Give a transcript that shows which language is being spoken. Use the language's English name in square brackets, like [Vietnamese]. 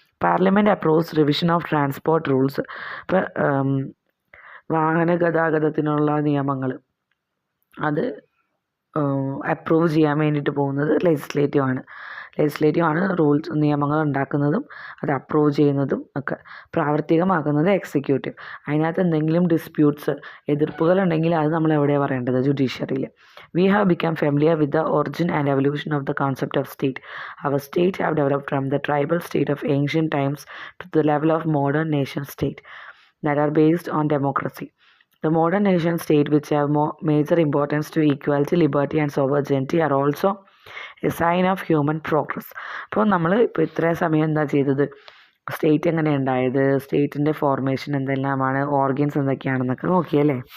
[English] Parliament approves revision of transport rules. [Malayalam] ഇപ്പോൾ വാഹന ഗതാഗതത്തിനുള്ള നിയമങ്ങൾ അത് അപ്രൂവ് ചെയ്യാൻ വേണ്ടിയിട്ട് പോകുന്നത് ലെജിസ്ലേറ്റീവാണ് റൂൾസ് നിയമങ്ങൾ ഉണ്ടാക്കുന്നതും അത് അപ്രൂവ് ചെയ്യുന്നതും ഒക്കെ. പ്രാവർത്തികമാക്കുന്നത് എക്സിക്യൂട്ടീവ്. അതിനകത്ത് എന്തെങ്കിലും ഡിസ്പ്യൂട്ട്സ് എതിർപ്പുകളുണ്ടെങ്കിൽ അത് നമ്മൾ എവിടെയാണ് പറയേണ്ടത്? ജുഡീഷ്യറിയിൽ. [English] We have become familiar with the origin and evolution of the concept of state. Our states have developed from the tribal state of ancient times to the level of modern nation state that are based on democracy. The modern nation state, which have major importance to equality, liberty and sovereignty, are also a sign of human progress. [Malayalam] അപ്പോൾ നമ്മൾ ഇപ്പോൾ ഇത്രയും സമയം എന്താ ചെയ്തത്? State എങ്ങനെ ഉണ്ടായത്, സ്റ്റേറ്റിൻ്റെ formation എന്തെല്ലാമാണ്, ഓർഗൻസ് എന്തൊക്കെയാണെന്നൊക്കെ നോക്കിയല്ലേ.